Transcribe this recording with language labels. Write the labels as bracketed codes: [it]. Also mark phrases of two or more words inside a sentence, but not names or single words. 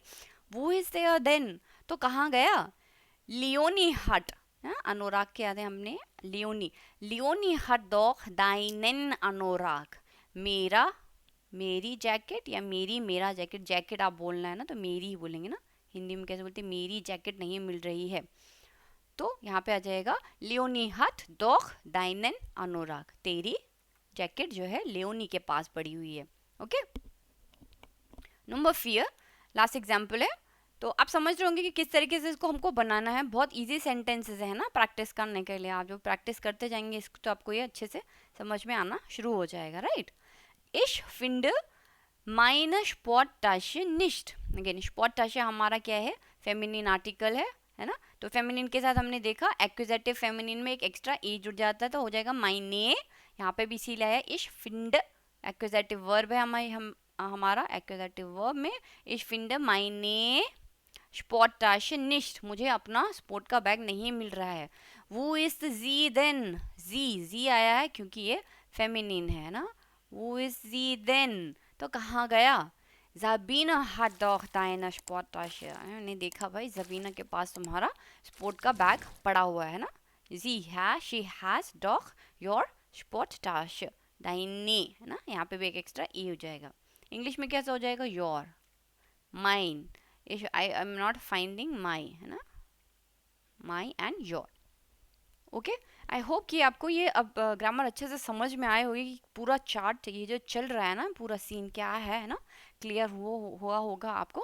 [de] wo ist er denn, [hi] तो कहाँ गया, लियोनी हट, अनोराग के याद है हमने, लियोनी, लियोनी [de] hat doch deinen Anorak, [hi] मेरा, मेरी जैकेट या मेरी, मेरा जैकेट, जैकेट आप बोलना है ना तो मेरी ही बोलेंगे ना, हिंदी में कैसे बोलते हैं, मेरी जैकेट नहीं मिल रही है, तो यहाँ पे आ जाएगा लियोनी [de] hat doch deinen Anorak, [hi] तेरी जैकेट जो है लियोनी के पास पड़ी हुई है। ओके, नंबर 4 [en] last example [hi] है, तो आप समझ रहे होंगे कि किस तरीके से इसको हमको बनाना है, बहुत [en] easy sentences [hi] है ना प्रैक्टिस करने के लिए, आप जो प्रैक्टिस करते जाएंगे इसको तो आपको ये अच्छे से समझ में आना शुरू हो जाएगा, राइट। [de] Ich finde meine Sporttasche nicht। [hi] अगेन स्पॉटटाशे हमारा क्या है, [en] feminine article [hi] है ना, तो फेमिनिन के साथ हमने देखा [en] accusative feminine [hi] में एक एक्स्ट्रा ए जुड़ जाता है तो हो जाएगा माइने, यहाँ पे भी इसीलिए आया [de] ich find, [en] accusative verb [hi] है हमारा एक्विजेटिव वर्ब में [de] ich find meine Sporttasche nicht, [hi] मुझे अपना स्पोर्ट का बैग नहीं मिल रहा है। [de] wo ist sie denn, [hi] जी आया है क्योंकि ये फेमिनिन है ना, [de] wo ist sie denn, [hi] तो कहाँ गया, ज़बीना [de] hat doch deine Sporttasche, [hi] मैंने देखा भाई ज़बीना के पास तुम्हारा स्पोर्ट का बैग पड़ा हुआ है ना, [en] she has doch your Sporttasche, deine, [hi] है ना, यहाँ पे भी एक एक्स्ट्रा ई हो जाएगा। इंग्लिश में कैसा हो जाएगा, योर, माइन, [en] I am not finding my, [hi] है ना, [en] my and your. [hi] ओके, [en] I hope [hi] कि आपको ये अब ग्रामर अच्छे से समझ में आए होगी कि पूरा चार्ट ये जो चल रहा है ना, पूरा सीन क्या है ना, क्लियर हुआ होगा आपको।